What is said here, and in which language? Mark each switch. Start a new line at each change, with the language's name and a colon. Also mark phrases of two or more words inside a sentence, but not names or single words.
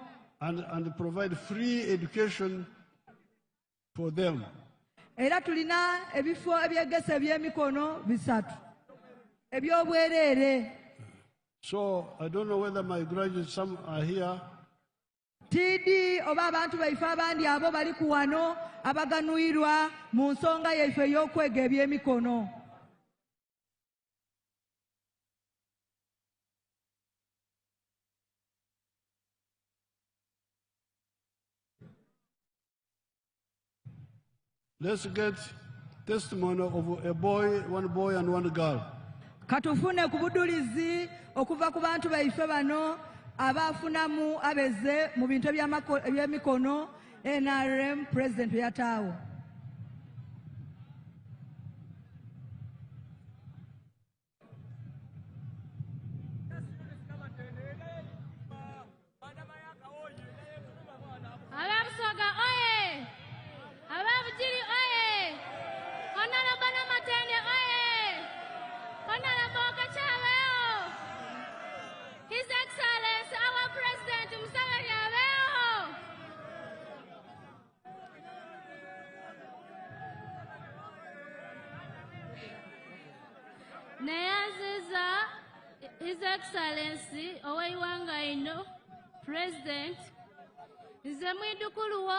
English: And provide free education for them.
Soga: Era tulina ebifo ebyegesa ebyemikono bisatu ebyobwereere.
English: So I don't know whether my graduates, some are here.
Soga: TD oba abantu baife abandi abo bali ku wano abaganuirwa mu nsonga yaife ey'okwega ebyemikono.
English: Let's get testimony of a boy, one boy and one girl.
Soga: Katufune ku budulizi okuva ku bantu baife bano abafunamu abeze mu bintu ebyemikono NRM President yataawo. Ababusoga oye! Ababugiri oye!
English: Honorable Namatende oye! Honorable Kachaleo! His Excellency, our President Museveni Aleo!
Soga: Neyaziza
English: His Excellency
Soga: Oweiwangaino, President, nze mwidukuluwo